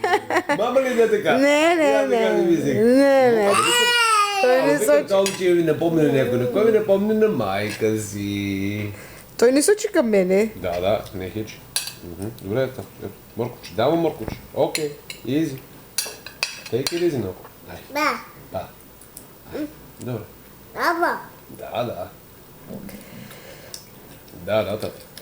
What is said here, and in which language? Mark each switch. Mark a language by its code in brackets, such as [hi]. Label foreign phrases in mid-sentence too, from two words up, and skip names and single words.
[bg] Мама ли иде така? Не. Не. Той не сочи. Толкова, че ми напомня на някой. На кой ми напомня на майка си? Той не сочи към мене. Да, не хич. Добре, ето. Моркоче. Давам моркоче. Окей. Изи. [en] Take it easy, [bg] много. Да. Да. Добре. Баба. Да. Да, тата.